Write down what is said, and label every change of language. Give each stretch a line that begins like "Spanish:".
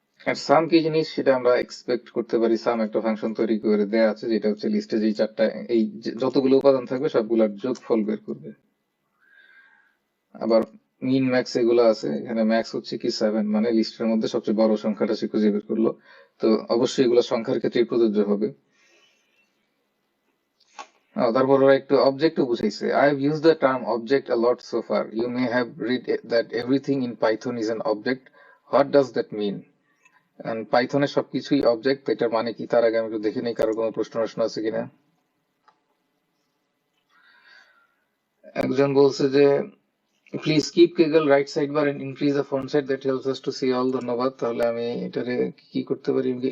Bangla: আর সাম কি জিনিস সেটা আমরা এক্সপেক্ট করতে পারি। সাম একটা ফাংশন তৈরি করে দেয়া আছে, যেটা হচ্ছে লিস্টে যেই 4টা এই যতগুলো উপাদান থাকবে সবগুলোর যোগফল বের করবে। আবার মিন ম্যাক্স এগুলো আছে, এখানে ম্যাক্স হচ্ছে কি 7, মানে লিস্টের মধ্যে সবচেয়ে বড় সংখ্যাটা সে খুঁজে বের করলো। তো অবশ্যই এগুলো সংখ্যার ক্ষেত্রে প্রযোজ্য হবে। তারপর ওরা একটু অবজেক্টও বুঝাইছে।
English: I have used the term object a lot so far. You may have read that everything in Python is an object. What does that mean?
Bangla: পাইথনে সবকিছুই অবজেক্ট, এটার মানে কি তার আগে আমি একটু দেখে নিই কারো কোনো প্রশ্ন আছে কিনা। একজন বলছে যে
English: Please keep কেগল right side bar and increase the font size, that helps us to see all. ধন্যবাদ।
Bangla: তাহলে আমি এটারে কি করতে পারি,